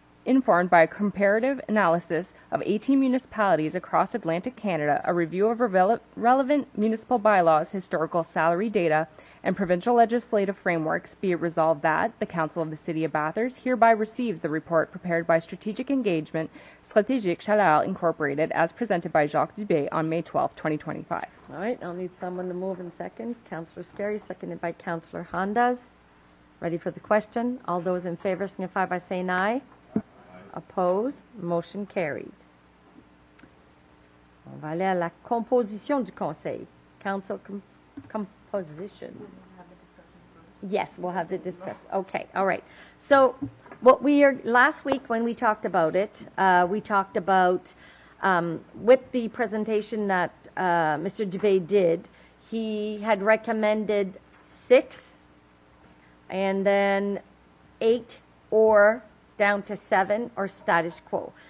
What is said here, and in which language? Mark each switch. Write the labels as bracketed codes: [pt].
[en] informed by a comparative analysis of 18 municipalities across Atlantic Canada, a review of relevant municipal bylaws, historical salary data, and provincial legislative frameworks, be it resolved that the Council of the City of Bathurst hereby receives the report prepared by Strategic Engagement Stratégique Chaleur Incorporated as presented by Jacques Dubé on May 12, 2025. All right, I'll need someone to move in second. Councillor Scarry, seconded by Councillor Hondas. Ready for the question? All those in favor signify by saying aye. Opposed? Motion carried. [fr] On va aller à la composition du Conseil. [en] Council composition. Yes, we'll have the discussion. Okay, all right. So last week when we talked about it, we talked about, with the presentation that Mr. Dubé did, he had recommended 6 and then 8 or down to 7 or status quo.